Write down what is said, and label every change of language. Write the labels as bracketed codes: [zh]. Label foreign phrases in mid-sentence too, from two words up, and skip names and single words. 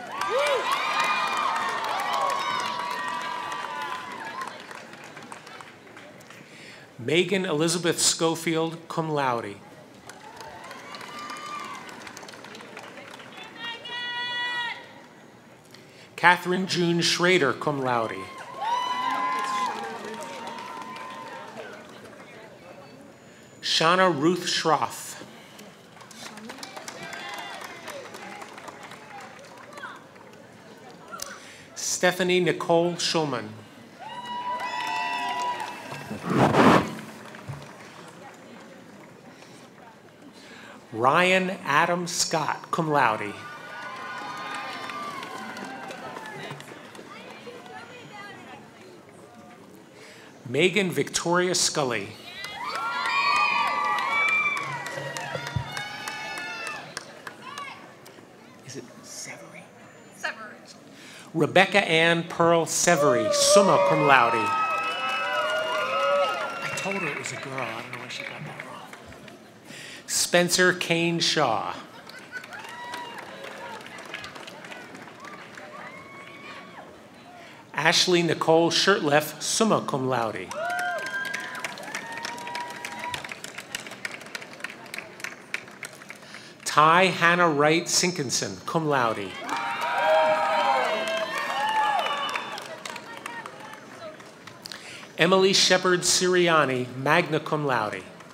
[en] Megan Elizabeth Schofield, [la] cum laude. [en] Catherine June Schrader, [la] cum laude. [en] Shauna Ruth Schroff. Stephanie Nicole Schulman. Ryan Adam Scott, [la] cum laude. [en] Megan Victoria Scully. Is it Severy? Severy. Rebecca Ann Pearl Severy, [la] summa cum laude. [en] I told her it was a girl. I don't know why she got that wrong. Spencer Kane Shaw. Ashley Nicole Shirtleff, [la] summa cum laude. [en] Ty Hannah Wright Sinkinson, [la] cum laude. [en] Emily Shepard Siriani, [la] magna cum laude.